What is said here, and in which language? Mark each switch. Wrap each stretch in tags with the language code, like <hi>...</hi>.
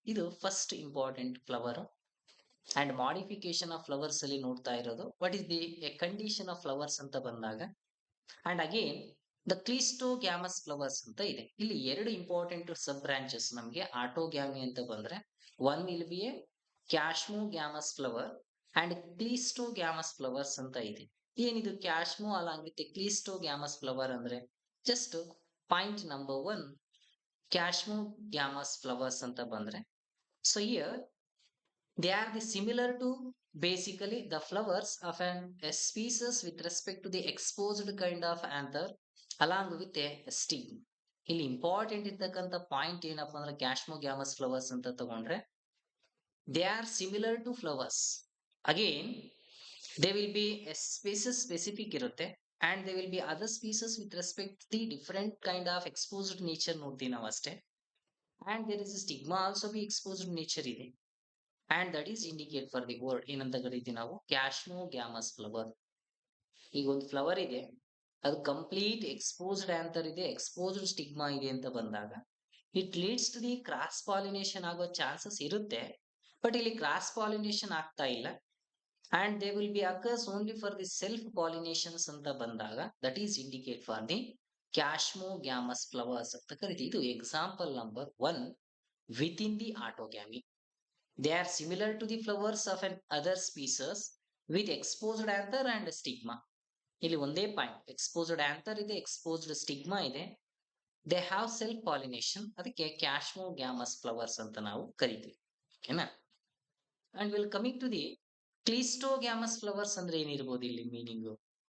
<kn>ಇದು first important flower and modification of flowers ಅಲ್ಲಿ ನೋಡ್ತಾ ಇರೋದು</kn> <en>what is the condition of flowers</en> <kn>ಅಂತ ಬಂದಾಗ. And again the cleistogamous flowers ಅಂತ ಇದೆ. ಇಲ್ಲಿ ಎರಡು ಇಂಪಾರ್ಟೆಂಟ್ ಸಬ್ ಬ್ರಾಂಚಸ್ ನಮಗೆ ಆಟೋಗ್ಯಾಮಿ ಅಂತ ಬಂದ್ರೆ one will be A ಕ್ಯಾಶ್ಮೋಗ್ಯಾಮಸ್ flower and cleistogamous flowers ಅಂತ ಇದೆ. ಏನಿದು ಕ್ಯಾಶ್ಮೋ ಅಲಾಂಗ್ ವಿತ್ ಕ್ಲಿಸ್ಟೋಗ್ಯಾಮಸ್ ಫ್ಲವರ್ ಅಂದ್ರೆ ಜಸ್ಟ್ ಪಾಯಿಂಟ್ ನಂಬರ್ 1 ಕ್ಯಾಶ್ಮೋಗ್ಯಾಮಸ್ ಫ್ಲವರ್ಸ್ ಅಂತ ಬಂದ್ರೆ, so here</kn> <en>they are the similar to basically the flowers of a species with respect to the exposed kind of anther along with a stem.</en> <kn>ಇಲ್ಲಿ important ಇರ್ತಕ್ಕಂಥ point ಏನಪ್ಪಾ ಅಂದ್ರೆ ಕ್ಯಾಶ್ಮೋಗ್ಯಾಮಸ್ flowers ಅಂತ ತಗೊಂಡ್ರೆ</kn> <en>they are similar to flowers. Again they will be a species specific ಇರುತ್ತೆ and they will be other species with respect to the different kind of exposed nature</en> <kn>ನೋಡ್ತೀವಿ ನಾವು ಅಷ್ಟೇ.</kn> <en>and there is a stigma also be exposed nature ಇದೆ. and that is indicate for the word</en> <kn>ಏನಂತ ಕರಿತೀವಿ ನಾವು</kn> <en>Chasmogamous flower.</en> <kn>ಈಗ ಒಂದು flower ಇದೆ, ಅದು ಕಂಪ್ಲೀಟ್ ಎಕ್ಸ್ಪೋಸ್ಡ್ ಆಂಥರ್ ಇದೆ, ಎಕ್ಸ್ಪೋಸ್ಡ್ ಸ್ಟಿಗ್ಮಾ ಇದೆ ಅಂತ ಬಂದಾಗ</kn> <en>it leads to the cross pollination</en> <kn>ಆಗೋ ಚಾನ್ಸಸ್ ಇರುತ್ತೆ. ಬಟ್ ಇಲ್ಲಿ ಕ್ರಾಸ್ ಪಾಲಿನೇಷನ್ ಆಗ್ತಾ ಇಲ್ಲ.</kn> <en>and they will be occurs only for the self pollinations</en> <kn>anta bandaga,</kn> <en>that is indicate for the cashmogamous flowers anta ಕರಿತೀವಿ. ಇದು example number 1 within the autogamy. They are similar to the flowers of an other species with exposed anther and stigma.</en> <kn>ಇಲ್ಲಿ ಒಂದೇ point, exposed anther ಇದೆ, exposed stigma ಇದೆ.</kn> <en>they have self pollination,</en> <kn>ಅದಕ್ಕೆ ಕ್ಯಾಶ್ಮೋಗ್ಯಾಮಸ್ flowers ಅಂತ ನಾವು ಕರಿತೀವಿ. ಓಕೆನಾ? And will coming to the cleistogamous flowers ಅಂದ್ರೆ ಏನಿರ್ಬೋದು ಇಲ್ಲಿ ಮೀನಿಂಗು?</kn>